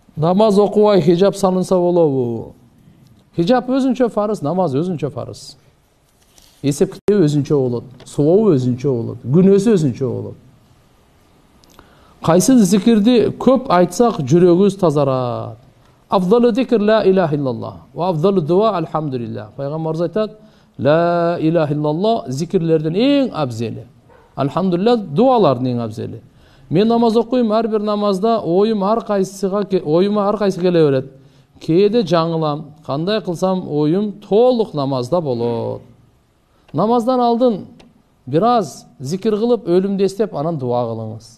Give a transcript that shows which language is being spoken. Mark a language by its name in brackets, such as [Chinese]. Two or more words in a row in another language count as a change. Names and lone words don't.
[Kyrgyz] Namaz окубай хижап салынса болобу? Хижап өзүнчө фарыз, намаз өзүнчө фарыз. Эсеп китеби өзүнчө болот, сообу өзүнчө болот, күнөөсү өзүнчө болот. Кайсы зикирди көп айтсак жүрөгүбүз тазарат. [Arabic] أفضل الذكر لا إله إلا الله وأفضل الدعاء الحمد لله. [Kyrgyz] Пайгамбарыбыз айтат, [Arabic] لا إله إلا الله [Kyrgyz] зикирлерден эң абзели. Алхамдулилlah дуалардын эң абзели. Мен намаз окуйм, ар бир намазда оюма ар кайсы келе берет. Кээде жаңылам, кандай кылсам оюм толук намазда болот. Намаздан алдын бир аз зикир кылып, өлүмдү эстеп, анан дуа кылыңыз.